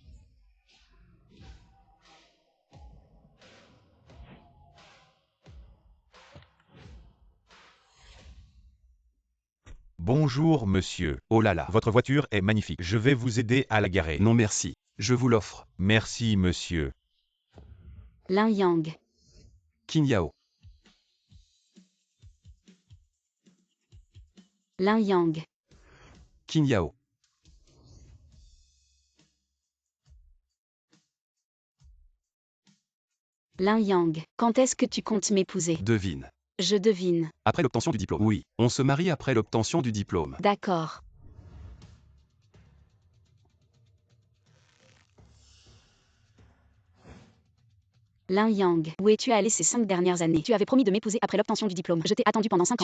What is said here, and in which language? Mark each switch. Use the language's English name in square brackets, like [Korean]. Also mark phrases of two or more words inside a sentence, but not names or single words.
[French] Bonjour monsieur. Oh là là. Votre voiture est magnifique. Je vais vous aider à la garer. Non merci. Je vous l'offre. Merci monsieur. Lin Yang. Qin Yao. Lin Yang. Qin Yao. Lin Yang. Quand est-ce que tu comptes m'épouser? Devine. Je devine. Après l'obtention du diplôme. Oui. On se marie après l'obtention du diplôme. D'accord. Lin Yang. Où es-tu allé ces 5 dernières années? Tu avais promis de m'épouser après l'obtention du diplôme. Je t'ai attendu pendant 5 ans.